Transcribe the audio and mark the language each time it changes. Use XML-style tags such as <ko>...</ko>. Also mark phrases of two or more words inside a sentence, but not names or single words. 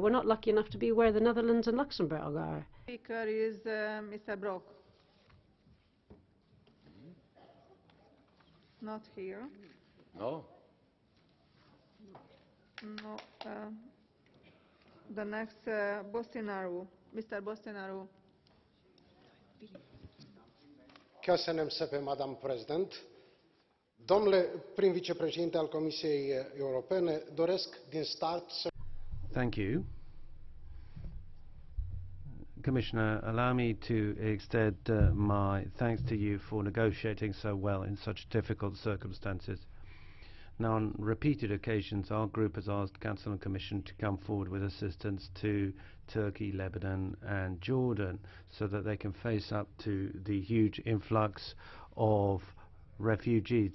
<en>We're not lucky enough to be where the Netherlands and Luxembourg are. Speaker is Mr. Brok. Not here. No. No. The next, Bostinaru. Mr. Bostinaru.</en> <hu>Köszönöm szépen,</hu> <en>Madam President.</en> <ro>Domnule prim vicepreședinte al Comisiei Europene, doresc din start să...</ro> <en>Thank you. Commissioner, allow me to extend my thanks to you for negotiating so well in such difficult circumstances. Now, on repeated occasions, our group has asked Council and Commission to come forward with assistance to Turkey, Lebanon and Jordan so that they can face up to the huge influx of refugees.</en>